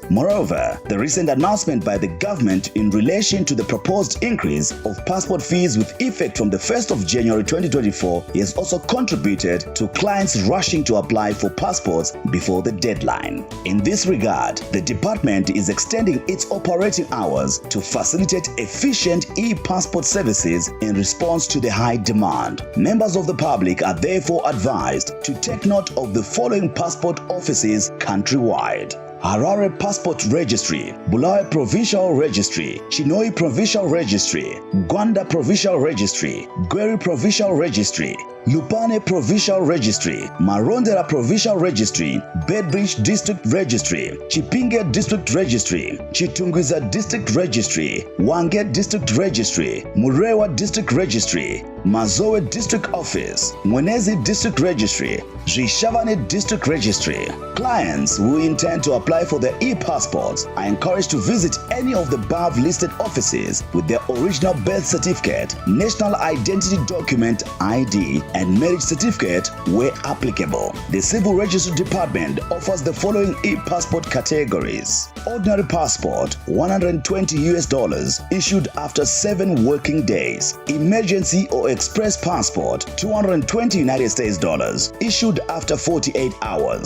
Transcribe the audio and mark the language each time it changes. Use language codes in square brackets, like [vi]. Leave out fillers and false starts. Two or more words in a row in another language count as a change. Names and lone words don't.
[en] Moreover, the recent announcement by the government in relation to the proposed increase of passport fees with effect from the 1st of January 2024 has also contributed to clients rushing to apply for passports before the deadline. In this regard, the department is extending its operating hours to facilitate efficient e-passport services in response to the high demand. Members of the public are therefore advised to take note of the following passport offices countrywide: Harare Passport Registry, Bulawayo Provincial Registry, Chinoi Provincial Registry, Gwanda Provincial Registry, Gweri Provincial Registry, Lupane Provincial Registry, Marondera Provincial Registry, Bedbridge District Registry, Chipinge District Registry, Chitungwiza District Registry, Wange District Registry, Murewa District Registry, Mazowe District Office, Mwenezi District Registry, Zhishavane District Registry. Clients who intend to apply for their e-passports are encouraged to visit any of the above listed offices with their original birth certificate, national identity document ID, and marriage certificate where applicable. The Civil Registry Department offers the following e-passport categories: ordinary passport, $120 issued after 7 working days; emergency or express passport, $220 United States issued after 48 hours.